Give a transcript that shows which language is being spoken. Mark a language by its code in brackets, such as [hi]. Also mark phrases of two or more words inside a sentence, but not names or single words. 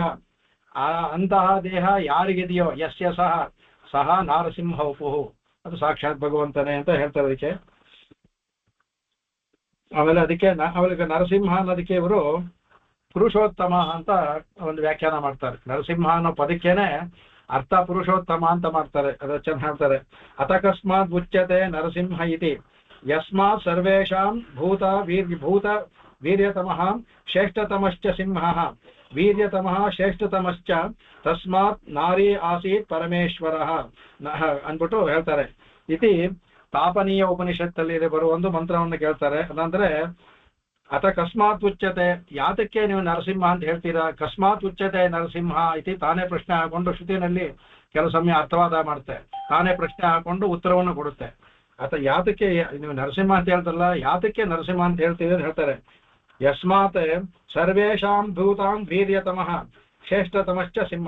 [kn] ಅಂತಹ ದೇಹ ಯಾರಿಗಿದೆಯೋ [sa] ಯಸ್ಯ ಸಹ ನಾರಸಿಂಹ ವಪು, [kn] ಅದು ಸಾಕ್ಷಾತ್ ಭಗವಂತನೇ ಅಂತ ಹೇಳ್ತಾರೆ ಅದಕ್ಕೆ. ಆಮೇಲೆ ಅವಳಿಗೆ ನರಸಿಂಹ ಅನ್ನೋದಕ್ಕೆ ಇವರು ಪುರುಷೋತ್ತಮ ಅಂತ ಒಂದು ವ್ಯಾಖ್ಯಾನ ಮಾಡ್ತಾರೆ. ನರಸಿಂಹ ಅನ್ನೋ ಪದಕ್ಕೇನೆ ಅರ್ಥ ಪುರುಷೋತ್ತಮ ಅಂತ ಮಾಡ್ತಾರೆ. ಅದು ಚೆನ್ನಾಗಿ ಹೇಳ್ತಾರೆ. [sa] ಅತಕಸ್ಮಾತ್ ಉಚ್ಯತೆ ನರಸಿಂಹ ಇತಿ ಯಸ್ಮಾತ್ ಸರ್ವೇಷಾಂ ಭೂತ ವೀರ್ಯತಮಃ ಶ್ರೇಷ್ಠತಮಶ್ಚ ಸಿಂಹಃ ವೀರ್ಯತಮಃ ಶ್ರೇಷ್ಠತಮಶ್ಚ ತಸ್ಮಾತ್ ನಾರಿ ಆಸೀತ್ ಪರಮೇಶ್ವರಃ [kn] ಅಂದ್ಬಿಟ್ಟು ಹೇಳ್ತಾರೆ. ಇತಿ ತಾಪನೀಯ ಉಪನಿಷತ್ತಲ್ಲಿ ಬರುವ ಒಂದು ಮಂತ್ರವನ್ನು ಕೇಳ್ತಾರೆ. ಅದಂದ್ರೆ [sa] ಅಥ ಕಸ್ಮಾತ್ ಉಚ್ಯತೆ, [kn] ಯಾತಕ್ಕೆ ನೀವು ನರಸಿಂಹ ಅಂತ ಹೇಳ್ತೀರಾ, [sa] ಕಸ್ಮಾತ್ ಉಚ್ಯತೆ ನರಸಿಂಹ ಇತಿ [kn] ತಾನೇ ಪ್ರಶ್ನೆ ಹಾಕೊಂಡು ಶ್ರುತಿನಲ್ಲಿ ಕೆಲವು ಸಮಯ ಅರ್ಥವಾದ ಮಾಡುತ್ತೆ, ತಾನೇ ಪ್ರಶ್ನೆ ಹಾಕೊಂಡು ಉತ್ತರವನ್ನು ಕೊಡುತ್ತೆ. ಅಥವಾ ಯಾತಕ್ಕೆ ನೀವು ನರಸಿಂಹ ಅಂತ ಹೇಳ್ತಾರಲ್ಲ, ಯಾತಕ್ಕೆ ನರಸಿಂಹ ಅಂತ ಹೇಳ್ತೀವಿ ಅಂತ ಹೇಳ್ತಾರೆ. [sa] ಯಸ್ಮಾತ್ ಸರ್ವೇಷಾಂ ಭೂತಾಂ ವೀರ್ಯತಮಃ ಶ್ರೇಷ್ಠತಮಶ್ಚ ಸಿಂಹ.